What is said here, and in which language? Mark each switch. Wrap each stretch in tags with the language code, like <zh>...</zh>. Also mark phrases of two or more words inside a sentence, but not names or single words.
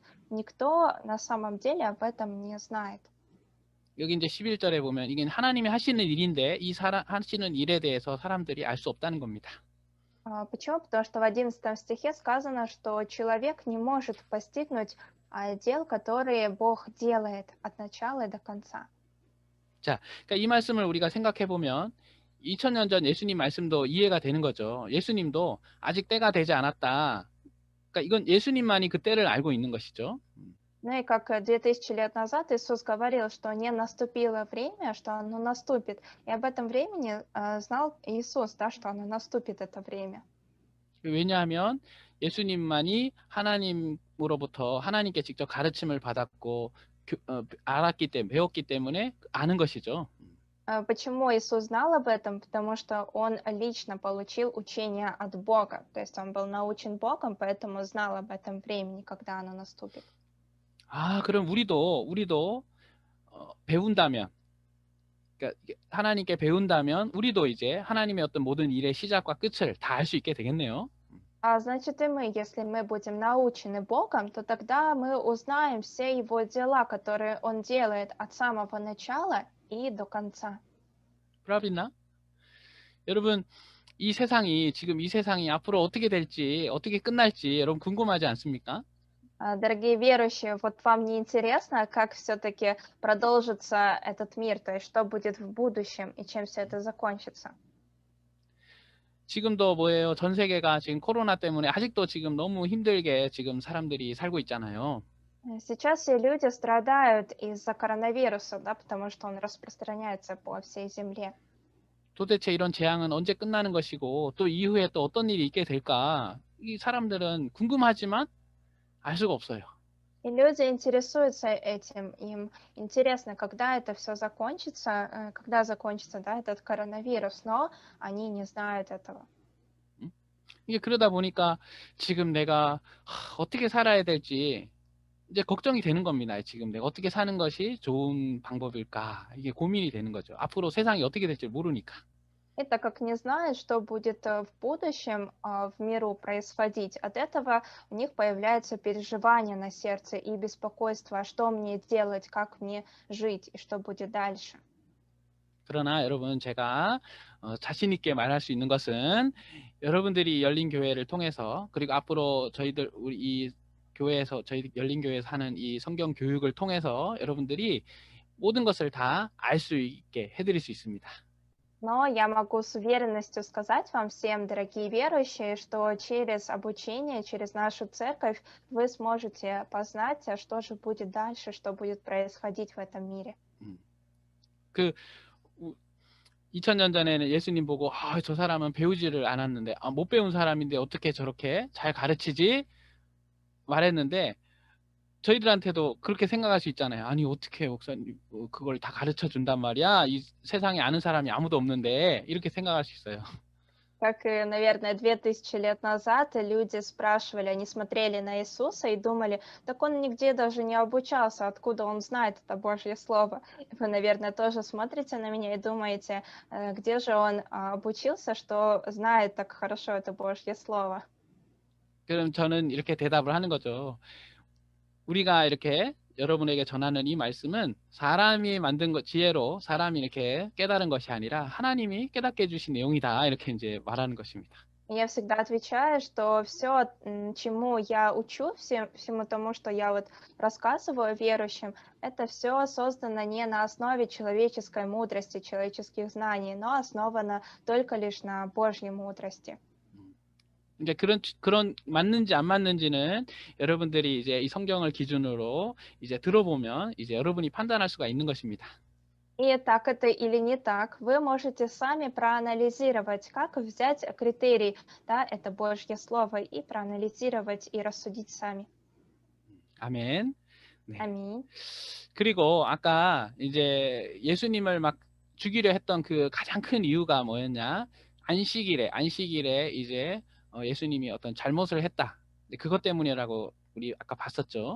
<ru>Никто на самом деле об этом не знает.</ru> <ko>여기 이제 11절에 보면 이게 하나님이 하시는 일인데 이 하시는 일에 대해서 사람들이 알 수 없다는 겁니다.</ko> <ru>Почему? Потому что в 11 стихе сказано, что человек не может постигнуть дел, которые Бог делает от начала и до конца.</ru> <ko>자, 그러니까 이 말씀을 우리가 생각해 보면 2000년 전 예수님 말씀도 이해가 되는 거죠. 예수님도 아직 때가 되지 않았다. 그러니까 이건 예수님만이 그 때를 알고 있는 것이죠.</ko> <ru>Ну и как 2000 лет назад Иисус говорил, что не наступило время, что оно наступит. И об этом времени знал Иисус, да, что оно наступит, это время.</ru> <ko>왜냐하면 예수님만이 하나님으로부터 하나님께 직접 가르침을 받았고 알았기 때문에 배웠기 때문에 아는 것이죠.</ko> <ru>Почему Иисус знал об этом? Потому что Он лично получил учение от Бога. То есть Он был научен Богом, поэтому знал об этом времени, когда оно наступит.</ru> <ko>아, 그럼 우리도 배운다면, 그러니까 하나님께 배운다면 우리도 이제 하나님의 어떤 모든 일의 시작과 끝을 다 알 수 있게 되겠네요.</ko> <ru>Значит, и мы, если мы будем научены Богом, то тогда мы узнаем все Его дела, которые Он делает от самого начала и до конца. правиль나?</ru> <ko>여러분, 지금 이 세상이 앞으로 어떻게 될지, 어떻게 끝날지 여러분 궁금하지 않습니까?</ko> <ru>Дорогие верующие, вот вам не интересно, как все-таки продолжится этот мир, то есть что будет в будущем и чем все это закончится?</ru> <ko>지금도 뭐예요? 전 세계가 지금 코로나 때문에 아직도 지금 너무 힘들게 지금 사람들이 살고 있잖아요.</ko> <ru>Сейчас все люди страдают из-за коронавируса, да, потому что он распространяется по всей земле.</ru> <ko>도대체 이런 재앙은 언제 끝나는 것이고 또 이후에 또 어떤 일이 있게 될까? 이 사람들은 궁금하지만 알 수가 없어요.</ko> <ru>И люди интересуются этим, им интересно, когда это все закончится, когда закончится, да, этот коронавирус, но они не знают этого.</ru> <ko>이게 그러다 보니까 지금 내가 어떻게 살아야 될지 이제 걱정이 되는 겁니다. 지금 내가 어떻게 사는 것이 좋은 방법일까? 이게 고민이 되는 거죠. 앞으로 세상이 어떻게 될지 모르니까.</ko> <ru>И так как не знают, что будет в будущем в миру происходить, от этого у них появляется переживание на сердце и беспокойство, а что мне делать, как мне жить и что будет дальше.</ru> <ko>그러나 여러분 제가 자신 있게 말할 수 있는 것은 여러분들이 열린 교회를 통해서 그리고 앞으로 우리 이 교회에서 저희 열린 교회에서 하는 이 성경 교육을 통해서 여러분들이 모든 것을 다 알 수 있게 해드릴 수 있습니다.</ko> <ru>Но я могу с уверенностью сказать вам всем, дорогие верующие, что через обучение, через нашу церковь вы сможете познать, что же будет дальше, что будет происходить в этом мире.</ru> <ko>2000년 전에는 예수님 보고 저 사람은 배우지를 않았는데 못 배운 사람인데 어떻게 저렇게 잘 가르치지? 말했는데 저희들한테도 그렇게 생각할 수 있잖아요. 아니 어떻게 목사님 그걸 다 가르쳐 준단 말이야? 이 세상에 아는 사람이 아무도 없는데 이렇게 생각할 수 있어요.</ko> <ru>Как и, наверное, 2000 лет назад люди спрашивали, они смотрели на Иисуса и думали, так он нигде даже не обучался, откуда он знает это Божье Слово. Вы, наверное, тоже смотрите на меня и думаете, где же он обучился, что знает так хорошо это Божье Слово.</ru> <ko>그럼 저는 이렇게 대답을 하는 거죠. 우리가 이렇게 여러분에게 전하는 이 말씀은 사람이 만든 지혜로 사람이 이렇게 깨달은 것이 아니라 하나님이 깨닫게 해주신 내용이다. 이렇게 이제 말하는 것입니다.</ko> <ru>Я всегда отвечаю, что все, чему я учу, всему тому, что я вот рассказываю верующим, это все создано не на основе человеческой мудрости, человеческих знаний, но основано только лишь на Божьей мудрости.</ru> <ko>이제 그런 맞는지 안 맞는지는 여러분들이 이제 이 성경을 기준으로 이제 들어보면 이제 여러분이 판단할 수가 있는 것입니다.</ko> <ru>И так это или не так, вы можете сами проанализировать, как взять критерий, да, это Божье Слово, и проанализировать и рассудить сами.</ru> <ko>아멘. 네.</ko> <ru>Аминь.</ru> <ko>그리고 아까 이제 예수님을 막 죽이려 했던 그 가장 큰 이유가 뭐였냐? 안식일에 이제 예수님이 어떤 잘못을 했다. 그것 때문이라고 우리 아까 봤었죠.</ko>